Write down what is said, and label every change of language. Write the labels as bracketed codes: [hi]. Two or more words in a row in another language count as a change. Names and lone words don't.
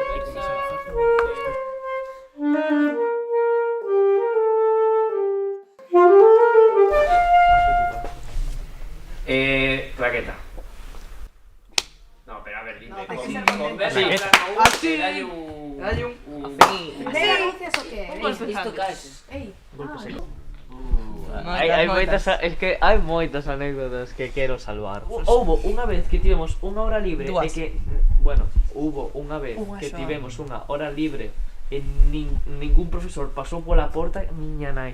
[es] claqueta. No, pero a ver, dime. Con Claqueta. así. Dale un... ¿Veo anuncios o qué? [gl] Isto caes. Ey. Hai moitas, [es] es que [gl] hai moitas anécdotas que quero salvar. Houbo unha vez que tivemos unha hora libre e que, bueno, hubo unha vez que tivemos unha hora libre e ningún profesor pasou pola porta, miña nai.